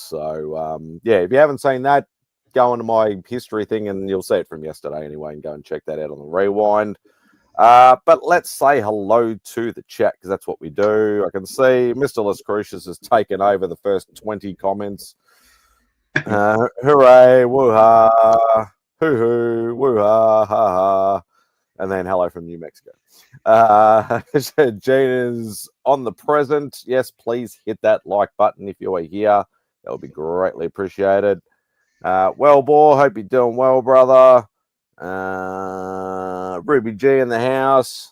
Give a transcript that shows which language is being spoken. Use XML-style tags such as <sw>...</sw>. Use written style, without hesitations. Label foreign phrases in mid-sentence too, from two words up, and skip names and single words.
<en>So, if you haven't seen that, go into my history thing and you'll see it from yesterday anyway, and go and check that out on the rewind. But let's say hello to the chat, because that's what we do. I can see Mr. Las Crucius has taken over the first 20 comments. Hooray, woo-ha, hoo-hoo, woo-ha, ha-ha. And then hello from New Mexico. Gene is on the present. Yes, please hit that like button if you are here. That would be greatly appreciated. Boy, hope you're doing well, brother. Ruby G in the house.</en>